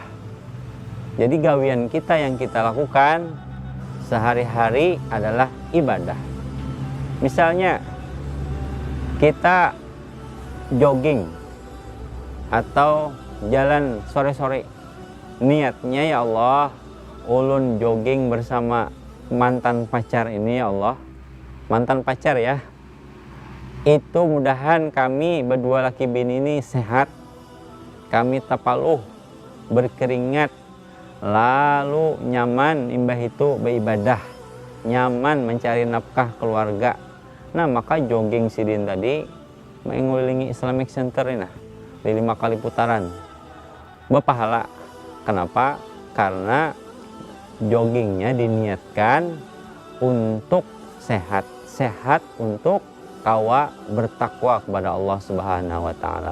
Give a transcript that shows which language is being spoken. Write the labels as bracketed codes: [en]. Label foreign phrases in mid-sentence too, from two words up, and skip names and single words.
[id] Jadi gawian kita yang kita lakukan sehari-hari adalah ibadah. Misalnya kita jogging atau jalan sore-sore, niatnya [ar] يا الله, [bjn] ulun jogging bersama mantan pacar ini [ar] يا الله, [bjn] mantan pacar ya, itu mudahan kami berdua laki bini ini sehat, kami tapaluh berkeringat, lalu nyaman imbah itu beribadah, nyaman mencari nafkah keluarga. [id] Nah, maka jogging sidin tadi mengelilingi Islamic Center ini, 5 kali putaran berpahala. Kenapa? Karena joggingnya diniatkan untuk sehat untuk kawa bertakwa kepada Allah [ar] سبحانه وتعالى.